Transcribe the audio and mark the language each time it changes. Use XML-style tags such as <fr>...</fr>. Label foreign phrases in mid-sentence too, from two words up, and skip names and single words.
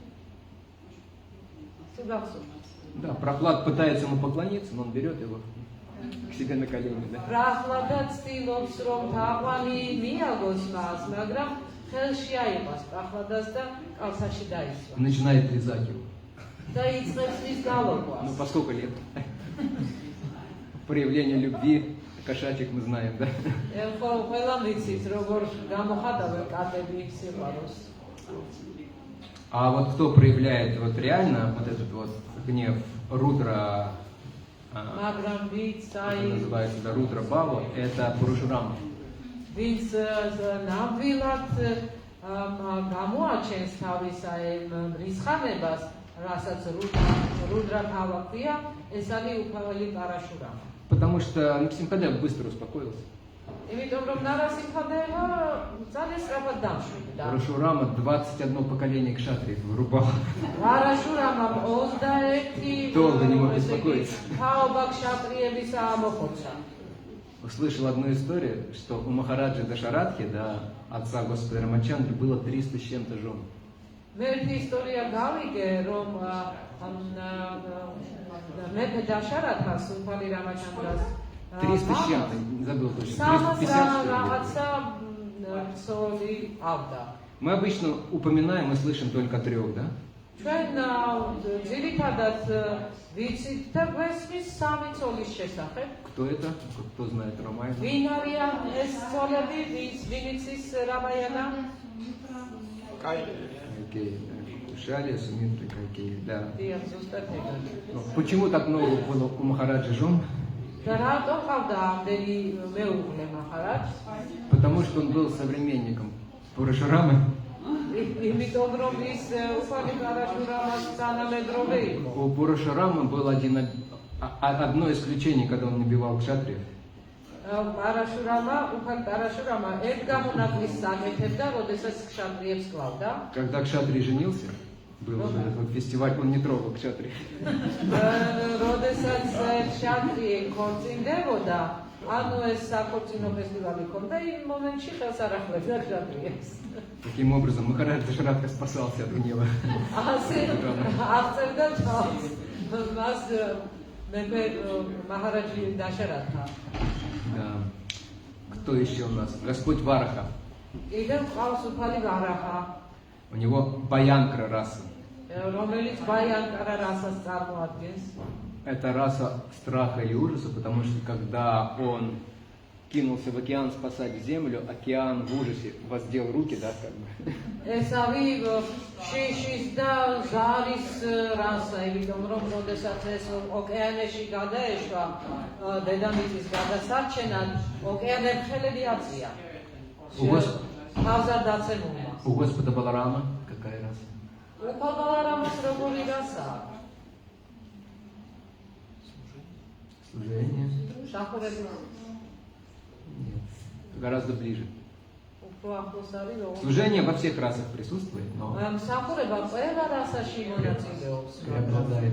<ka>თუ გახსოვთ.</ka> <ru>Да, Прохлад пытается ему поклониться, но он берет его к себе на колени, да.</ru> <ka>პრახლადა ცდილობს, რომ თაყვანი მიაგოს მას, მაგრამ ხელში აიღოს პრახლადას და კალთაში დაისვა.</ka> <ru>И начинает лизать его.</ru> <ka>და იწყებს მის გალოკვას.</ka> <ru>Ну, по сколько лет? Проявление любви, кошачек мы знаем, да.</ru> <ka>ყველა ვიცით, როგორ გამოხატავენ კატები სიყვარულს.</ka> <ru>А вот кто проявляет вот реально вот этот вот гнев Рудра,</ru> <ka>მაგრამ ვინც</ka> <ru>это</ru> <ka>აი</ka> <ru>называется, да, Рудра Бава, это Парашурама.</ru> <ka>ვინც ნამდვილად გამოაჩენს თავის აი რისხანებას, რასაც რუდრა ბავა ქვია, ეს არის უფალი პარაშურამა.</ka> <ru>Потому что Нарисимхадев быстро успокоился.</ru> <ka>იმიტომ რომ ნარასიმჰადევა ძალიან სწრაფად დამშვიდდა.</ka> <ru>Парашурама 21 поколение кшатриев вырубал.</ru> <ka>პარაშურამამ 21</ka> <ru>Долго не мог успокоиться.</ru> <ka>თაობა ქშატრიების ამოხოცა.</ka> <ru>Услышал одну историю, что у Махараджи Дашарадхи, да, отца Господа Рамачандры, было 300 с чем-то жен.</ru> <ka>მე ერთი ისტორია გავიგე, რომ მეფე დაშარათას უფალი რამაჩანდრას</ka> <ru>300 с чем-то, не забыл точно, 350 что ли.</ru> <ka>რაღაცა ცოლი ავდა.</ka> <ru>Мы обычно упоминаем и слышим только о 3, да?</ru> <ka>ჩვენ ძირითადად ვიცით და გვესმის 3 ცოლის შესახებ.</ka> <ru>Кто это? Кто знает Рамайну?</ru> <ka>ვინ არიან ეს ცოლები, ვინ იცის რამაიანა?</ka> <ru>Окей, Кушалия, Сумитра, Кайкеи, да.</ru> <ka>დიახ, ზუსტად ეგრე.</ka> <ru>Но почему так много было у Махараджи жен?</ru> <ka>და რატომ ყავდა ამდენი მეუღლე მაჰარაჯს?</ka> <ru>Потому что он был современником Парашурамы.</ru> <ka>იმიტომ რომ ის უფალი პარაშურამას თანამედროვე იყო.</ka> <ru>У Парашурамы было одно исключение, когда он набивал кшатриев.</ru> <ka>Парашурама ერთ გამონაკლისს აკეთებდა, როდესაც ქშატრიებს კლავდა.</ka> <ru>Когда Кшатри женился, был вот этот вот фестиваль, он не трогал Кшатри.</ru> <ka>როდესაც ქშატრიე ქორწინდებოდა, ანუ ეს საქორწინო ფესტივალი ქონდა, იმ მომენტში ხელს არ ახლებდა ქშატრიებს.</ka> <ru>Таким образом, Махарадж Дашарадха спасался от гнева.</ru> <ka>ასე აღწერდა თავს მას მეფე მაჰარაჯი დაშარათა.</ka> <ru>Да. Кто еще у нас? Господь Вараха.</ru> <ka>კიდევ ყავს უფალი ვარაჰა,</ka> <ru>У него Баянкра раса.</ru> <ka>რომელიც ბაიანკარა რასას წარმოადგენს.</ka> <ru>Это раса страха и ужаса, потому что когда он кинулся в океан спасать землю, океан в ужасе воздел руки, да, как бы.</ru> <ka>ესავი შიშის და ზარის რასა, იმიტომ რომ როდესაც ეს ოკეანეში გადაეშვა დედამიწის გადასარჩენად, ოკეანე ხელები აწია. თავზარ დაცემულმა.</ka> <ru>У Господа Баларама какая раса?</ru> <ka>უფალ ბალარამას როგორი რასაა?</ka> <ru>Служение?</ru> <ka>შახურები</ka> <ru>Нет. Гораздо ближе.</ru> <ka>უფრო ახლოს არის რომ</ka> <ru>Служение во всех расах присутствует, но</ru> <ka>მსახურება ყველა რასაში მონაწილეობს.</ka> <ru>преобладает.</ru>